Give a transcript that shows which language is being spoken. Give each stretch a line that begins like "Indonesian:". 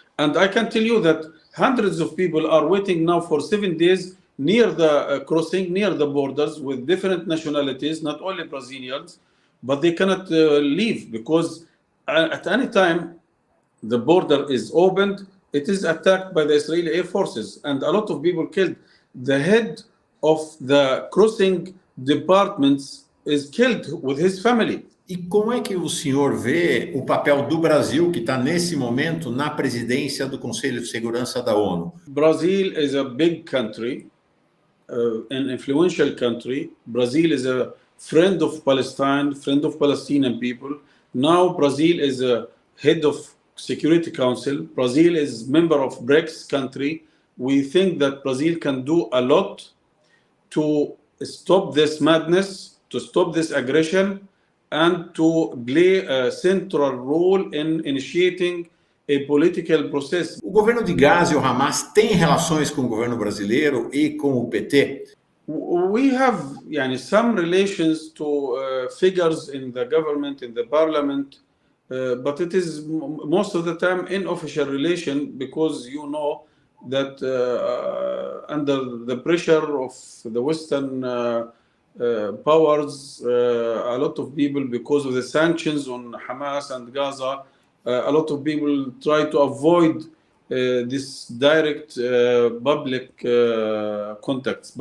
English: And I can tell you that hundreds of people are waiting now for 7 days near the crossing, near the borders, with different nationalities, not only Brazilians, but they cannot leave, because at any time the border is opened, it is attacked by the Israeli air forces, and a lot of people killed. The head of the crossing departments is killed with his family.
Portuguese: E como é que o senhor vê o papel do Brasil, que está nesse momento na presidência do Conselho de Segurança da ONU?
English: Brazil is a big country, an influential country. Brazil is a friend of Palestine, friend of Palestinian people. Now Brazil is a head of Security Council. Brazil is member of BRICS country. we think that Brazil can do a lot to stop this madness, to stop this aggression, and to play a central role in initiating a political process.
Portuguese: O governo de Gaza e o Hamas têm relações com o governo brasileiro e com o PT?
English: We have some relations to figures in the government, in the parliament, but it is most of the time unofficial relation, because you know that under the pressure of the Western powers, a lot of people, because of the sanctions on Hamas and Gaza, a lot of people try to avoid this direct public contacts.